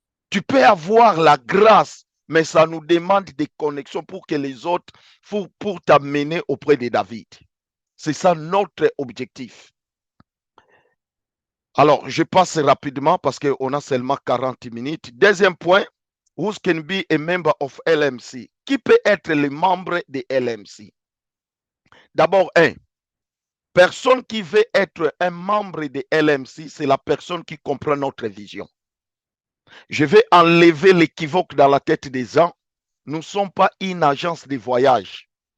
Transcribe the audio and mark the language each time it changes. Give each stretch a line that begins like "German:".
French: Tu peux avoir la grâce, mais ça nous demande des connexions pour que les autres, pour t'amener auprès de David. C'est ça notre objectif. Alors, je passe rapidement parce qu'on a seulement 40 minutes. Deuxième point,
English: who can be a member of LMC?
French: Qui peut être le membre de LMC? D'abord, personne qui veut être un membre de LMC, c'est la personne qui comprend notre vision. Je vais enlever l'équivoque dans la tête des gens. Nous ne sommes pas une agence de voyage.